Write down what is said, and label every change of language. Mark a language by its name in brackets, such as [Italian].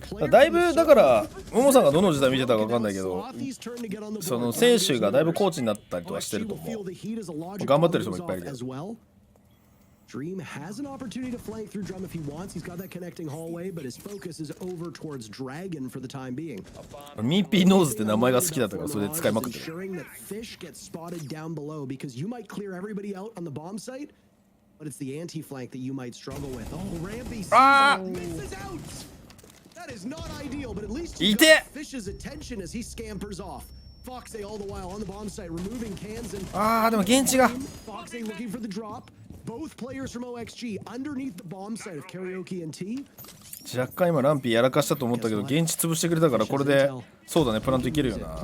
[Japanese] だいぶだからももさんがどの時代見てたか分かんないけどその選手がだいぶコーチになったりとかしてると思う。頑張ってる人もいっぱいいるけど。 [English] Dream has an opportunity to flank through Drum if he wants. He's got that connecting hallway, but his focus is over towards Dragon for the time being. [Japanese] ミーピーノーズって名前が好きだったからそれで使いまくってる。 [English] Ensuring that Fish gets spotted down below because you might clear everybody out on the bomb site, but it's the anti-flank that you might struggle with. Oh, Rampy misses out. That is not ideal, but at least he got Fish's attention as he scampers off. Foxy all the while on the bomb site removing cans and [Japanese] でも現地が [English] Foxy looking for the drop. Both players from OXG underneath the bomb site of Karaoke and T. [Japanese] 若干今ランピーやらかしたと思ったけど現地潰してくれたからこれでそうだねプラントいけるよな。